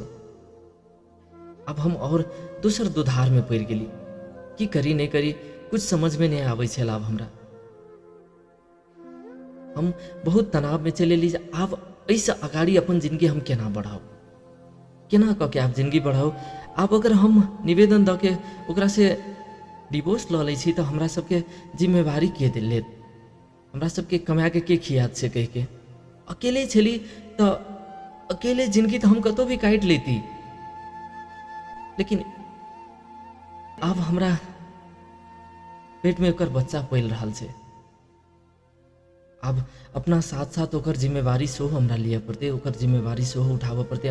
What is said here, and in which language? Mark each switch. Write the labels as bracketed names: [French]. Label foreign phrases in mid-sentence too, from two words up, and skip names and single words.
[Maithili] अब हम और दूसर दुधार में पड़ गेली, की करी नहीं करी कुछ समझ में नहीं आवे छल। अब हमरा हम बहुत तनाव में चले ली, अब ऐसा अगाड़ी अपन जिंदगी हम केना बढ़ाओ, केना कह के आप जिंदगी बढ़ाओ। आप अगर हम निवेदन द के ओकरा से डिवोर्स ल लै छी तो हमरा सबके जिम्मेवारी के लेत, हमरा सबके कमा के खियात से कह के अकेले छली तो अकेले जिंदगी तो हम कतो भी काट लेती। लेकिन अब हमरा पेट में ओकर बच्चा पल रहा छे, अब अपना साथ साथ ओकर जिम्मेवारी सेहो हमरा लिए पड़ते, ओकर जिम्मेवारी सेहो उठाबऽ पड़ते।